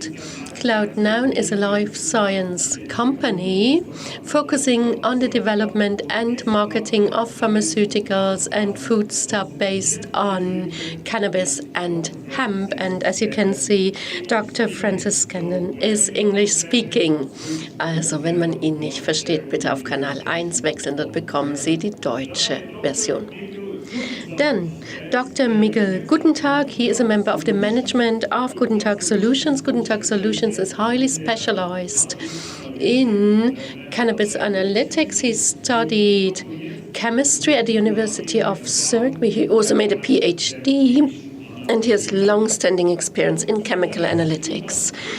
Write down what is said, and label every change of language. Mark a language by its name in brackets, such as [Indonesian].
[English] Cloud9 is a life science company focusing on the development and marketing of pharmaceuticals and foodstuff based on cannabis and hemp. And as you can see, Dr. Francis Scanlan is English speaking. [German] Also, wenn man ihn nicht versteht, bitte auf Kanal 1 wechseln, dort bekommen Sie die deutsche Version. [English] Then, Dr. Miguel Guttentag, he is a member of the management of Guttentag Solutions. Guttentag Solutions is highly specialized in cannabis analytics. He studied chemistry at the University of Zurich, where he also made a PhD, and he has long-standing experience in chemical analytics.